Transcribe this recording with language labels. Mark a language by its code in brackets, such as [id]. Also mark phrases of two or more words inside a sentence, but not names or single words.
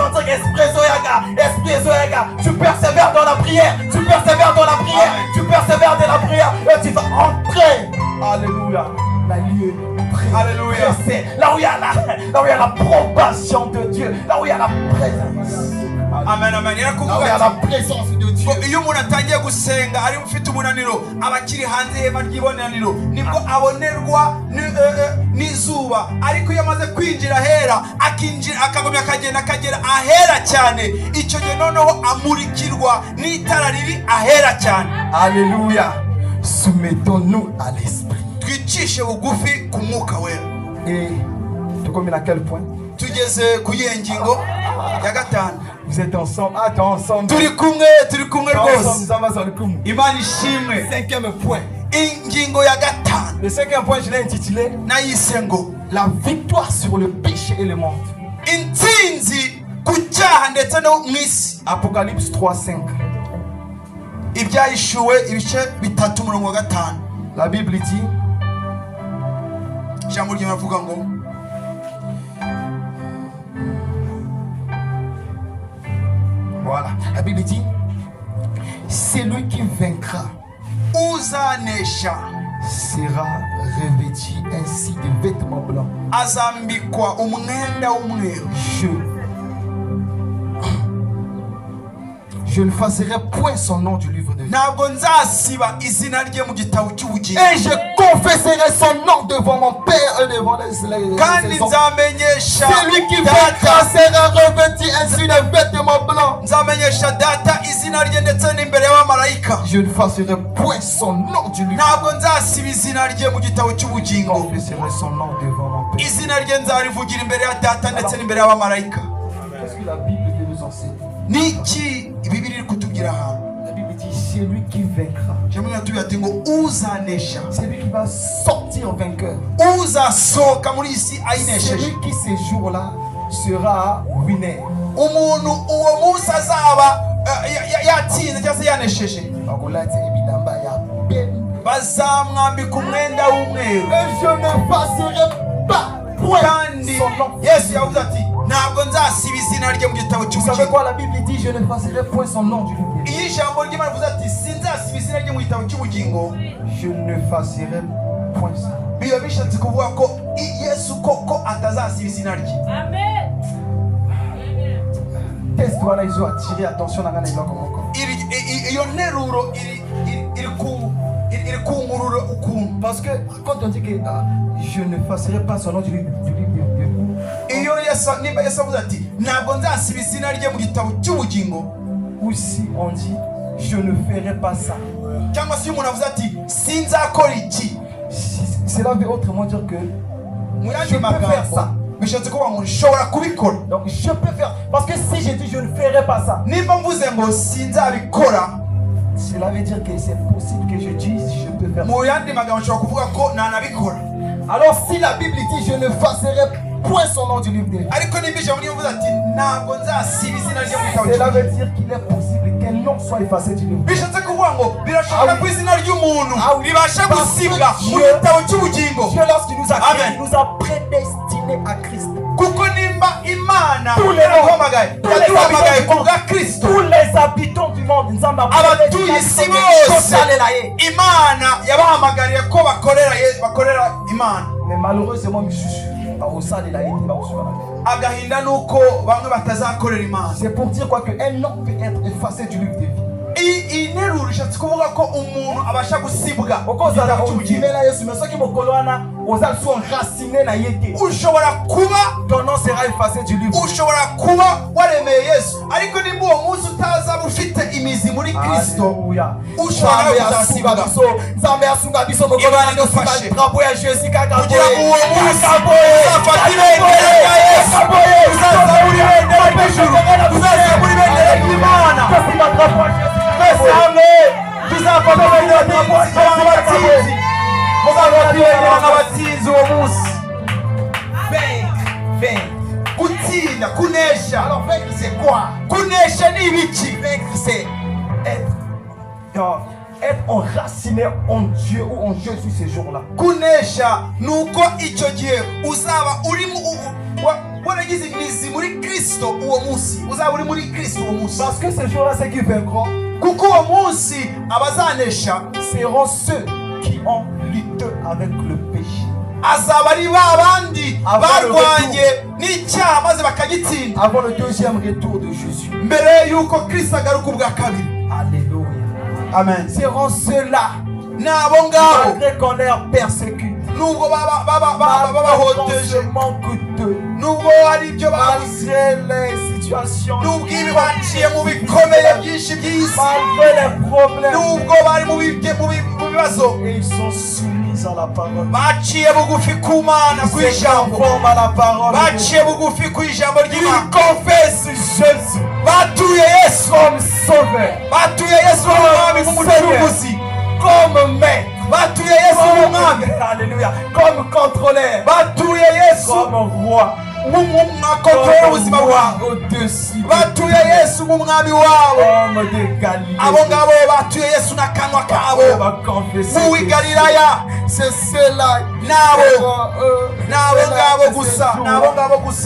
[fr] Esprit Zoyaga, tu persévères dans la prière, et tu persévères dans la prière, et tu vas entrer, alléluia. La lieu. Alléluia. Là où il y a l'approbation de Dieu, là où il y a la présence. amen amen. Là où il y a la présence de Dieu. [rw] iyo umuntu atangiye gusenga ari ufite umunaniro aba akiri hanze y'ihema ry'ibonaniro nibwo abonerwa n'izuba. ariko iyo amaze kwinjira ahera akagomya akagera ahera cyane, icyo gihe noneho amurikirwa n'itara riri ahera cyane. [fr] Alléluia. Soumettons-nous à l'esprit. [rw] twicishe bugufi ku mwuka wera. [fr] Et tu combien à quel point? [rw] tugeze ku ngingo ya gatanu. [fr] Vous êtes ensemble. Attends, ensemble. [rw] turi kumwe rwose. Imana ishimwe. [fr] 5e point. [rw] ingingo ya gatanu [fr] Le 5e point, je l'ai intitulé [rw] nayise ngo [fr] la victoire sur le péché et le monde. [rw] intsinzi ku cyaha ndetse no mu isi. [fr] Apocalypse 3:5. [rw] ibyahishuwe ibice 3:5. [fr] La Bible dit [rw] ijambo ry'Imana rivuga ngo [fr] Voilà, la Bible dit, c'est lui qui vaincra [rw] uzanesha [fr] sera revêtu ainsi de vêtements blancs. [rw] azambikwa umwenda w'umweru. [fr] Je ne effacerai point son nom du livre de vie. [rw] Ntabwo nzasiba izina rye mu gitabo cy'ubugingo. [fr] Et je confesserai son nom devant mon Père et devant les [rw] kandi nzamenyesha [fr] celui qui vaincra sera revêtu ainsi de vêtements blancs. [rw] nzamenyesha data izina rye ndetse n'imbere y'abamarayika. [fr] Je ne effacerai point son nom du livre. [rw] Ntabwo nzasiba izina rye mu gitabo cy'ubugingo. [fr] Je confesserai son nom devant mon Père. [rw] izina rye nzarivugira imbere ya data ndetse n'imbere y'abamarayika. [fr] Qu'est-ce que la Bible veut nous enseigner? [rw] Niki Bibiliya iri kutubwira hano? [fr] La Bible dit c'est lui qui vaincra. [rw] Jamwe natubwira ati ngo uzanesha. [fr] C'est lui qui va sortir vainqueur. [rw] Uzasohoka muri isi [fr] C'est [rw] ayinesheje. [fr] lui qui ces jours-là sera winner. [rw] Umuntu uwo munsi azaba yatsinze cyangwa se yanesheje. [ln] Bakolati ebilamba ya belle. [rw] Bazamwambika umwenda w'umweru. [fr] Et je n'effacerai pas point [rw] Kandi [fr] son nom. [rw] Yesu yavuze ati ntabwo nzasiba izina rye mu gitabo [fr] Vous savez [rw] cy'ubugingo. [fr] quoi la Bible dit? Je n'effacerai point son nom du livre. [rw] Iyo ijambo ry'Imana rivuze ati sinzasiba izina rye mu gitabo cy'ubugingo, [fr] Je n'effacerai point ça. [rw] biba bishatse kuvuga ko Yesu koko atazasiba izina rye. Amen. [fr] Test voilà, ils ont attiré attention dans les langues encore. [rw] Iyo nteruro iri kunkurura ukuntu. [fr] Parce que quand on dit que je n'effacerai pas son nom du livre de [rw] Iyo niba Yesu avuze ati ntabwo nzasiba izina rye mu gitabo cy'ubugingo, [fr] ou si on dit je ne ferai pas ça, [rw] cyangwa se iyo umuntu avuze ati sinzakora iki, [fr] cela veut autrement dire que [rw] mu [fr] je [rw] yandi [fr] peux faire ça. [rw] magambo bishatse kuvuga ngo nshobora kubikora. [fr] Donc je peux faire. Parce que si je dis je ne ferai pas ça, [rw] Nimba mvuze ngo sinzabikora, [fr] cela veut dire que c'est possible que je dise je peux faire ça. [rw] mu yandi magambo nshobora kuvuga ko nanabikora. [fr] Alors si la Bible dit je n'effacerai point son nom du livre de vie, [rw] Ariko nimba ijambo rivuze ati ntabwo nzasiba izina rye mu gitabo [fr] cela [rw] cy'ubugingo, [fr] veut dire qu'il est possible qu'un nom soit effacé du livre. [rw] bishatse kuvuga ngo birashoboka ko izina ry'umuntu ribasha gusibwa mu [fr] Dieu- [rw] gitabo cy'ubugingo. [fr] Dieu lorsqu'il nous a créés, Amen. il nous a prédestinés à Christ. [rw] Kuko nimba Imana [fr] Tous les [rw] yaduhamagaye [fr] tous les [rw] yaduhamagaye [fr] habitants [rw] ku bwa Kristo, [fr] Tous les habitants du monde, nous avons [rw] abatuye isi bose Imana yabahamagariye ko bakorera Imana. [fr] mais malheureusement, [rw] Agahinda nuko bamwe batazakorera Imana. [fr] c'est pour dire quoi qu'un nom peut être effacé du livre de vie. [rw] Iyi nteruro ishatse kuvuga ko umuntu abasha gusibwa mu [ln] Okozala [rw] gitabo cy'ubugingo. [ln] ondimela Yesu, mais soki mokolo wana ozali so enraciné na ye te, [rw] Ushobora kuba [fr] ton nom sera effacé du livre. [rw] ushobora kuba waremeye Yesu, ariko nimba uwo munsi utazaba ufite imizi muri Kristo, Alléluia. ushobora [ln] Nzambe asunga [rw] kuzasibwa. [ln] biso, Nzambe asunga biso mokolo [rw] Imana [ln] wana osunga [rw] idufashe. [ln] drapeau ya Jésus kaka [rw] kugira ngo uwo munsi [ln] kaka boye, [rw] uzafata [ln] kaka [rw] ibendera rya Yesu, [ln] kaka boye, [rw] uzazamura ibendera ry'ijuru, uzazamura ibendera ry'Imana. [ln] Tuzima drapeau ya Jésus. [rw] Twese hamwe tuzafata ibendera nk'abatsinzi, muzafata ibendera nk'abatsinzi uwo munsi. Gutsinda, kunesha. [fr] Alors vaincre c'est quoi? [rw] Kunesha ni ibiki? [fr] Vaincre c'est être enraciné en Dieu ou en Jésus ces jours-là. [rw] Kunesha nuko icyo gihe uzaba uri waragize imizi muri Kristo uwo munsi, uzaba uri muri Kristo uwo munsi. [fr] Parce que ces jours-là, ceux qui vaincront [rw] Kuko uwo munsi abazanesha [fr] seront ceux qui ont lutté avec le péché. [rw] azaba ari ba bandi [fr] Avant le [rw] barwanye n'icyaha maze bakagitsinda [fr] Avant le deuxième retour de Jésus. [rw] mbere y'uko Kristo agaruka ubwa kabiri. [fr] Alléluia. Amen. Seront ceux-là, [rw] N'abo ngabo [fr] malgré qu'on les persécute, [rw] nubwo [fr] malgré [rw] babahoteje, [fr] qu'on se manque d'eux, [rw] nubwo hari ibyo babuze, [fr] malgré les situations, [rw] nubwo ibi baciye mu bikomeye byinshi by'isi, [fr] malgré les problèmes, [rw] nubwo bari mu bibazo, [fr] et ils sont soumis à la parole. [rw] baciye bugufi ku Mana, ku [fr] Ils se [rw] ijambo, [fr] conforment à la parole. de Dieu. [rw] baciye bugufi ku ijambo [fr] Ils [rw] ry'Imana, [fr] confessent Jésus [rw] batuye Yesu, [fr] comme sauveur, [rw] batuye Yesu nk'umwami nk'umucunguzi, [fr] comme maître, [rw] batuye Yesu nk'umwami, [fr] Alléluia, comme contrôleur, [rw] batuye Yesu [fr] comme roi. [rw] mwakontorora ubuzima bwawe batuye Yesu nk'umwami wabo abo ngabo batuye Yesu n'akanwa kabo mu Galilaya nabo ngabo gusa